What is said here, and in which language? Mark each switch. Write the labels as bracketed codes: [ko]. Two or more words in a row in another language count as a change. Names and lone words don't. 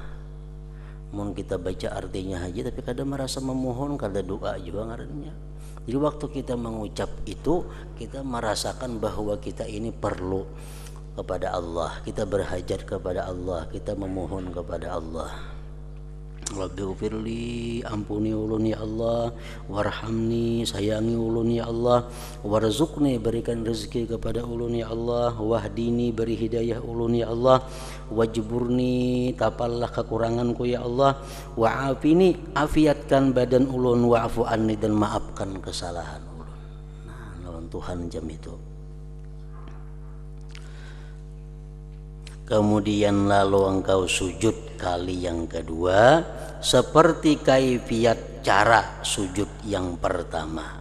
[id] Mungkin kita baca artinya aja, tapi kadang merasa memohon, kadang doa juga ngarannya. Jadi waktu kita mengucap itu, kita merasakan bahwa kita ini perlu kepada Allah, kita berhajat kepada Allah, kita memohon kepada Allah. [ar] رب اغفر لي, [id] ampuni ulun ya Allah, warhamni, sayangi ulun ya Allah, warzuqni, berikan rezeki kepada ulun ya Allah, wahdini, beri hidayah ulun ya Allah, wajburni, tapallah kekuranganku ya Allah, wa'afini, afiatkan badan ulun, [ar] واعف عني, [id] dan maafkan kesalahan ulun. Nah, lawan Tuhan jam itu. Kemudian lalu engkau sujud kali yang kedua seperti kaifiat cara sujud yang pertama.